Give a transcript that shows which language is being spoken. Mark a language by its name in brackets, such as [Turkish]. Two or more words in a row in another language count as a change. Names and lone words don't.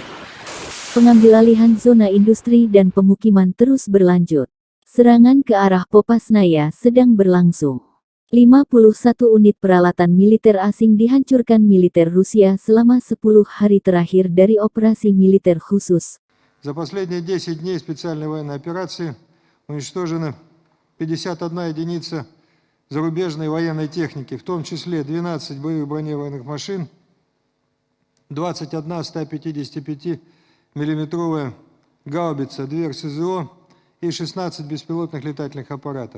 [Indonesian] Pengambilalihan zona industri dan pemukiman terus berlanjut. Serangan ke arah Popasnaya sedang berlangsung. 51 unit peralatan militer asing dihancurkan militer Rusia selama 10 hari terakhir dari operasi militer khusus. [Russian] За последние 10 дней специальной военной операции уничтожено 51 единица зарубежной военной техники, в том числе 12 боевых бронированных машин, 21 155 миллиметровая гаубица, 2 РСЗО и 16 беспилотных летательных аппаратов.